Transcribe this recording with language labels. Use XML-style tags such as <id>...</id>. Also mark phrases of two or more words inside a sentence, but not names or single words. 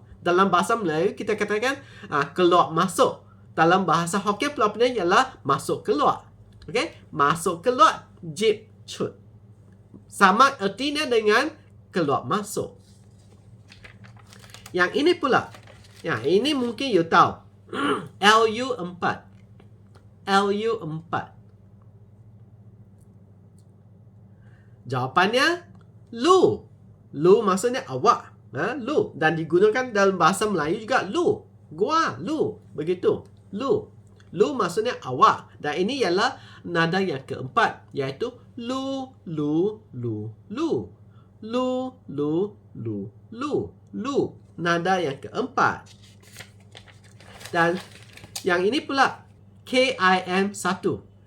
<ms>Dalam bahasa Melayu kita katakan keluar masuk. Dalam bahasa Hokkien Pulau Pinang ialah masuk keluar. Okey? Masuk keluar</ms> <nan>jip cut.</nan> <ms>Sama artinya dengan keluar masuk. Yang ini pula. Yang ini mungkin you tahu. LU4. Jawapannya lu. Lu maksudnya awak. Lu. Dan digunakan dalam bahasa Melayu juga lu.</ms> <nan>Gua, lu.</nan> <ms>Begitu. Lu. Lu maksudnya awak. Dan ini ialah nada yang keempat, iaitu lu. Nada yang keempat. Dan yang ini pula KIM 1.</ms>